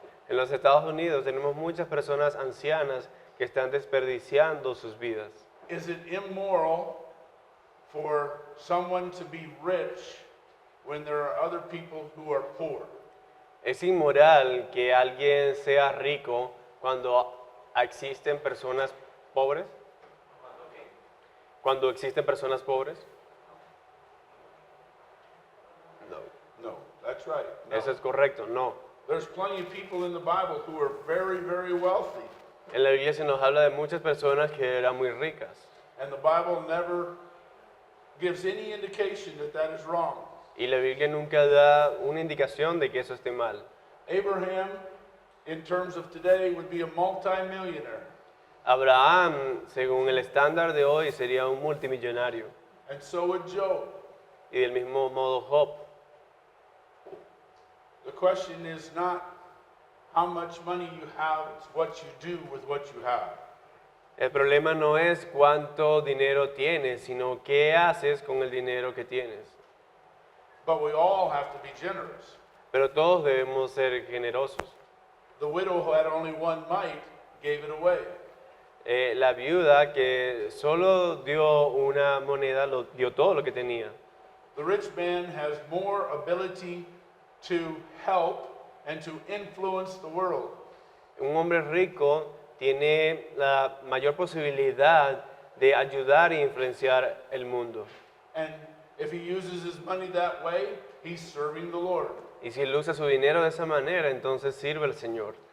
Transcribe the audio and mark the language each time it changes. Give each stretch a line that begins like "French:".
Spanish: En los Estados Unidos tenemos muchas personas ancianas que están desperdiciando sus vidas.
English: Is it immoral for someone to be rich when there are other people who are poor?
Spanish: Es inmoral que alguien sea rico cuando existen personas pobres. Cuando existen personas pobres. No.
English: No, that's right. No.
Spanish: Eso es correcto, no.
English: There's plenty of people in the Bible who are very, very wealthy,
Spanish: En la Biblia se nos habla de muchas personas que eran muy ricas.
English: and the Bible never gives any indication that that is wrong.
Spanish: Y la Biblia nunca da una indicación de que eso esté mal.
English: Abraham in terms of today, would be a multimillionaire.
Spanish: Abraham, según el estándar de hoy, sería un multimillonario.
English: And so would Job.
Spanish: Y del mismo modo Job.
English: The question is not how much money you have, it's what you do with what you have.
Spanish: El problema no es cuánto dinero tienes, sino qué haces con el dinero que tienes.
English: But we all have to be generous.
Spanish: Pero todos debemos ser generosos.
English: The widow who had only one mite gave it away.
Spanish: La viuda que solo dio una moneda, lo dio todo lo que tenía.
English: The rich man has more ability to help and to influence the world.
Spanish: Un hombre rico tiene la mayor posibilidad de ayudar e influenciar el mundo.
English: And if he uses his money that way, he's serving the Lord.
Spanish: Y si él usa su dinero de esa manera, entonces sirve al Señor.